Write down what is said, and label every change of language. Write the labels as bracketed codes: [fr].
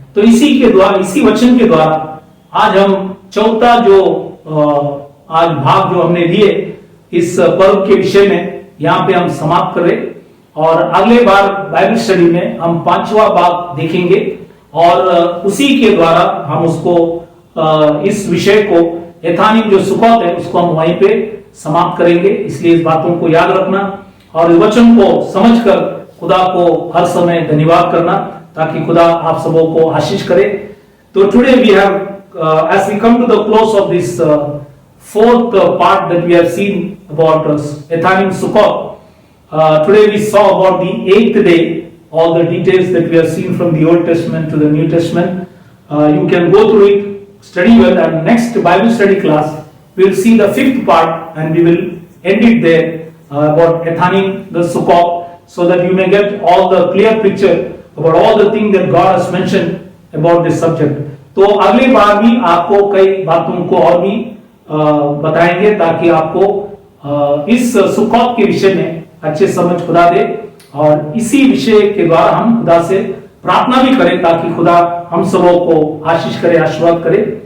[hi] तो इसी के द्वारा, इसी वचन के द्वारा आज हम चौथा जो आज भाग जो हमने लिए इस पर्व के विषय में, यहाँ पे हम समाप्त करें, और अगले बार बाइबल स्टडी में हम 5वां भाग देखेंगे, और उसी के द्वारा हम उसको इस विषय को एथानिम जो सुकौत है उसको हम वहीं पे समाप्त करेंगे। इसलिए इस बातों को याद रखना और इस वचन को समझकर खुदा को हर समय धन्यवाद करना, ताकि खुदा आप सबों को आशीष करे। [en] तो today we have as we come to the close of this fourth part that we have seen about Ethanim Sukkot, today we saw about the 8th day, all the details that we have seen from the Old Testament to the New Testament. You can go through it, study well, and next Bible study class we will see the 5th part and we will end it there about Ethanim the Sukkot, so that you may get all the clear picture about all the things that God has mentioned about this subject. [hi] तो अगली बार भी आपको कई बातों को और भी बताएंगे, ताकि आपको इस सुकौत के विषय में अच्छे समझ खुदा दे, और इसी विषय के द्वारा हम खुदा से प्रार्थना भी करें ताकि खुदा हम सबों को आशीष करे, आशीर्वाद करे।